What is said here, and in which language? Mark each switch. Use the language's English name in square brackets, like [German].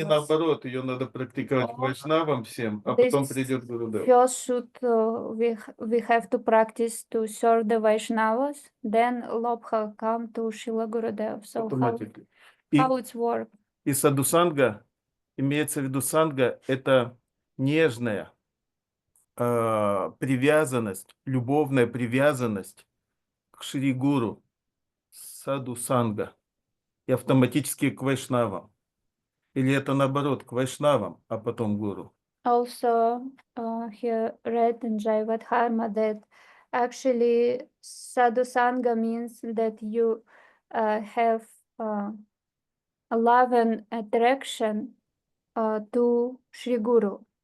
[Russian] И наоборот, ее надо практиковать к вайшнавам всем, а потом придет Гурудев. [English] First should we have to practice to serve the Vaishnavas, then Lobha come to Srila Gurudev. So how it's work? [Russian] И садхусанга, имеется в виду санга, это нежная привязанность, любовная привязанность к Шри Гуру, садхусанга, и автоматически к вайшнавам. Или это наоборот, к вайшнавам, а потом гуру? [English] Also, he read in Jayavadharma that actually sadhusanga means that you have a love and attraction to Shri Guru.